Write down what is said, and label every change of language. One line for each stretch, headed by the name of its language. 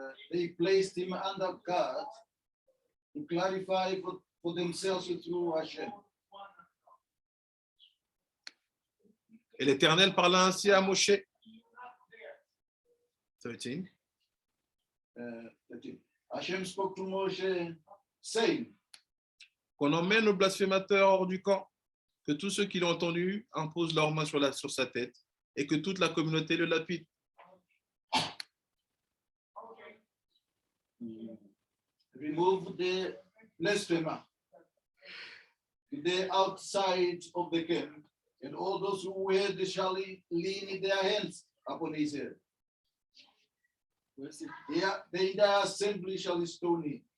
English: They placed him under God to clarify for themselves through Hashem.
French: Et l'Éternel parla ainsi à Moshe.
English: 13. 13. Hashem spoke to Moshe, saying,
French: Qu'on emmène le blasphémateur hors du camp, que tous ceux qui l'ont entendu imposent leurs mains sur sa tête et que toute la communauté le lapide.
English: remove the blasphemer to the outside of the camp, and all those who heard shall lean their hands upon his head. They in the assembly shall stone him.